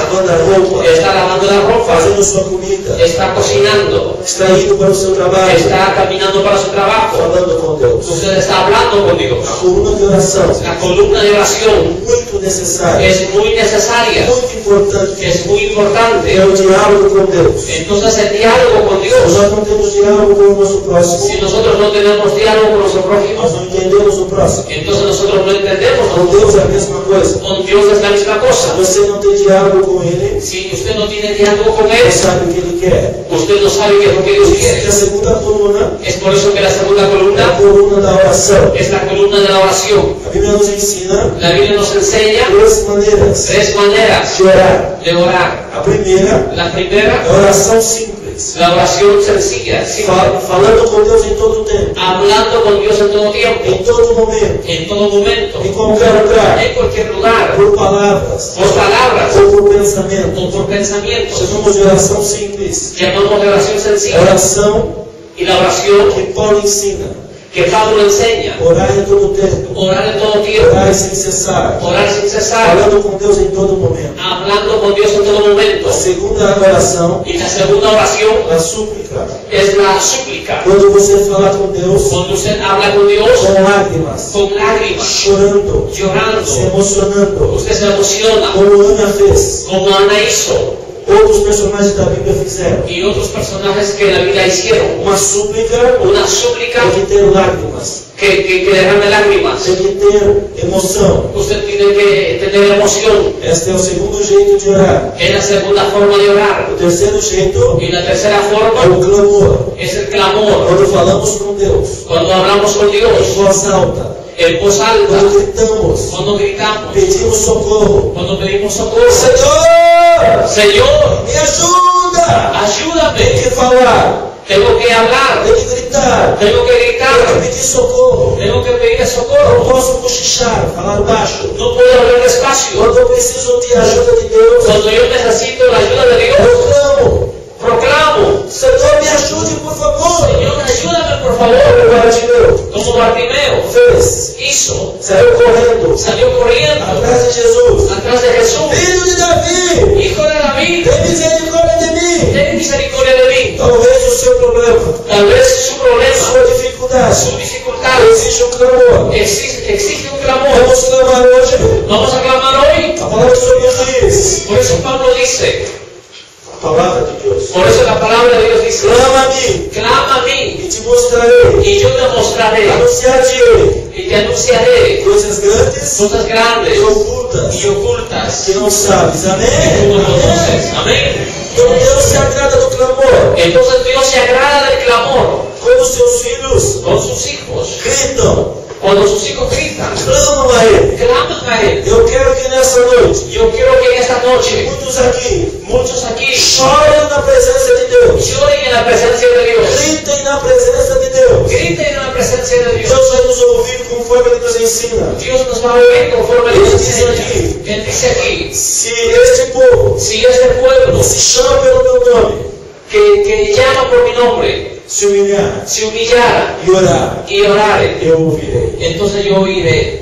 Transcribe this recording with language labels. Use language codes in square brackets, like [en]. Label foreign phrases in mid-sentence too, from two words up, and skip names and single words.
[pt] lavando a roupa, [es] está lavando la ropa, [pt] fazendo sua comida, [es] está cocinando, [pt] está indo para o seu trabalho, [es] está caminando para su trabajo. [pt] falando com Deus. [es] Usted está hablando con Dios. [pt] A coluna de oração, [es] La columna de oración [pt] muito necessária, [es] es muy necesaria, [pt] muito importante, [es] es muy [pt] é [es] importante. [pt] o diálogo com Deus. [es] Entonces el diálogo con [pt] Se [es] Dios, [pt] nós não temos diálogo com o nosso [es] si [pt] próximo, [es] nosotros no tenemos diálogo con nuestro prójimo, [pt] nós não entendemos o próximo. [es] entonces nosotros no entendemos. [pt] Com Deus é a mesma coisa. [es] Con Dios es la misma [pt] Se [es] cosa. [pt] você não tem diálogo com Ele, [es] Si usted no tiene diálogo con [pt] não [es] Él, [pt] sabe o que Ele quer. [es] usted no sabe qué es lo que Dios [pt] Por isso que a [es] quiere. [pt] segunda coluna [es] Es por eso que la segunda [pt] é a [es] columna [pt] coluna da oração. [es] es la columna de la oración. [pt] A Bíblia nos ensina [es] La Biblia nos enseña [pt] duas maneiras [es] tres maneras [pt] de orar. [es] de orar. [pt] A primeira [es] La [pt] é [es] primera, [pt] a oração simples, [es] la oración sencilla, simple, [pt] falando com Deus em todo o tempo, [es] hablando con Dios en todo tiempo, [pt] em todo momento, [es] en todo momento, [pt] em qualquer lugar, [es] en cualquier lugar, [pt] por palavras [es] por palabras [pt] ou por pensamento. [es] o por pensamientos. [pt] Chamamos de oração simples. [es] Llamamos de oración [pt] A [es] sencilla. [pt] oração [es] Y la oración [pt] que Paulo ensina, [es] que Pablo enseña, [pt] orar em todo o tempo, [es] orar en todo tiempo, [pt] orar sem cessar, [es] orar sin cesar, [pt] falando com Deus em todo momento. [es] hablando con Dios en todo momento. [pt] A segunda oração, [es] Y la segunda oración [pt] a súplica. [es] es la súplica. [pt] Quando você fala com Deus [es] Cuando usted habla con Dios [pt] com lágrimas, [es] con lágrimas, [pt] chorando, se [es] llorando, [pt] emocionando, [es] usted se emociona, [pt] como Ana fez, [es] como Ana hizo [pt] outros personagens da Bíblia fizeram. [es] y otros personajes que en la Biblia hicieron. [pt] Uma súplica [es] Una súplica [pt] tem que ter lágrimas, [es] que derrame lágrimas. [pt] tem que ter emoção. [es] Usted tiene que tener emoción. [pt] Este é o segundo jeito de orar. [es] Es la segunda forma de orar. [pt] O terceiro jeito [es] Y la tercera [pt] é [es] forma [pt] o clamor. [es] es el clamor. [pt] Quando falamos com Deus [es] Cuando hablamos con [pt] em [es] Dios [pt] voz alta, [es] en voz alta, [pt] quando gritamos, [es] cuando gritamos, [pt] pedimos socorro. [es] cuando pedimos socorro. [pt] Senhor, [es] Señor, [pt] me ajuda! Tem [es] ayúdame. [pt] que falar, [es] Tengo que hablar, [pt] tem que gritar, [es] tengo que [pt] tem que [es] gritar, [pt] pedir socorro. [es] tengo que pedir [pt] Não [es] socorro. [pt] posso cochichar, falar baixo. [es] No puedo hablar despacio. [pt] Quando eu preciso de ajuda de Deus, [es] Cuando yo necesito la ayuda de Dios, [pt] eu clamo. [es] proclamo, [pt] Senhor, me ajude, por favor. [es] Señor, ayúdame por favor. [pt] O Bartimeu [es] Como Bartimeo [pt] fez, [es] hizo, [pt] saiu correndo [es] salió corriendo [pt] atrás de Jesus. [es] atrás de Jesús. [pt] Filho de Davi, [es] Hijo de David, [pt] tem misericórdia de mim. [es] ten misericordia de mí. [pt] Talvez o seu problema, [es] Tal vez su problema, [pt] sua dificuldade, [es] su dificultad, [pt] exige um clamor. [es] exige un clamor. [pt] Vamos clamar hoje. [es] Vamos a clamar hoy. [pt] A palavra do Senhor diz, [es] Por eso Pablo dice, [pt] a palavra de Deus, [es] por eso la palabra de Dios dice, [pt] clama a mim [es] clama a mí [pt] e te mostrarei. [es] y yo te mostraré [pt] Anunciar-te [es] y te anunciaré [pt] coisas grandes [es] cosas grandes [pt] e ocultas [es] y ocultas [pt] que não sabes. [es] que tú [pt] Amém? [es] no conoces. Amén. [pt] Então Deus se agrada do clamor. [es] Entonces Dios se agrada del clamor [pt] Quando os seus filhos [es] con sus hijos. [pt] gritam, [es] Cuando sus hijos gritan, [pt] clamam a Ele. [es] claman a Él. [pt] Eu quero que nessa noite, [es] Yo quiero que en esta noche [pt] muitos aqui chorem na presença de Deus. [es] lloren en la presencia de Dios. [pt] Gritem na presença de Deus. [es] Griten en la presencia de Dios. [pt] Deus vai nos ouvir conforme Ele nos ensina. [es] Dios nos va a oír conforme Él Él nos dice enseña. aquí, Él dice aquí, [pt] se este povo [es] si este pueblo [pt] se chama pelo meu nome, [es] que llama por mi nombre, [pt] se humilhar [es] se humillara [pt] e orar, [es] y orare, [pt] eu ouvirei. [es] entonces yo oiré.